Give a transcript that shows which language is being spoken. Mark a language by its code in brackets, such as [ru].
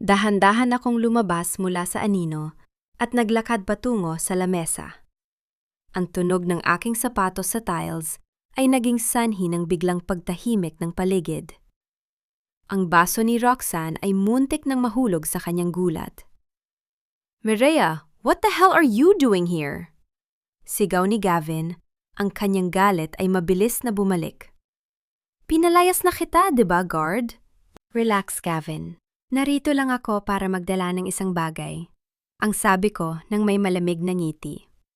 [tl] Dahan-dahan akong lumabas mula sa anino at naglakad patungo sa lamesa. Ang tunog ng aking sapatos sa tiles ay naging sanhi ng biglang pagtahimik ng paligid. Ang baso ni Roxanne ay muntik nang mahulog sa kanyang gulat. [en] "Mireya, what the hell are you doing here?" [tl] Sigaw ni Gavin, ang kanyang galit ay mabilis na bumalik. "Pinalayas na kita, diba, guard?" [en] "Relax, [tl] Gavin. Narito lang ako para magdala ng isang bagay," ang sabi ko nang may malamig na ngiti.